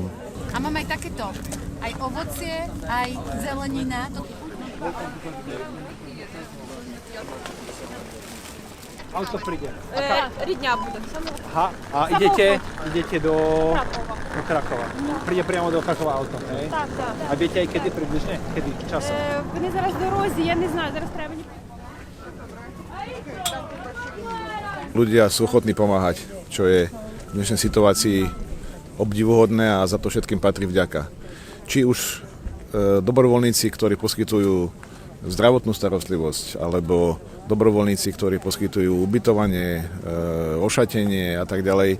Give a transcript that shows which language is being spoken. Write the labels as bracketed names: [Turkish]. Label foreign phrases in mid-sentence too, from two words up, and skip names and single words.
[Slovak] A mám aj takéto, aj ovocie, aj zelenina. Auto príde. Rydňa bude. Aha, a idete do Krakova. Príde priamo do Krakova auto, hej? [Ukrainian] Так. [Slovak] А viete aj kedy približne? Kedy čасом? [Ukrainian] Вони зараз в дорозі, я не знаю, зараз треба мені. [Slovak] Ľudia sú ochotní pomáhať, čo je v dnešnej situácii obdivuhodné a za to všetkým patrí vďaka. Či už dobrovoľníci, ktorí poskytujú zdravotnú starostlivosť, alebo dobrovoľníci, ktorí poskytujú ubytovanie, ošatenie a tak ďalej.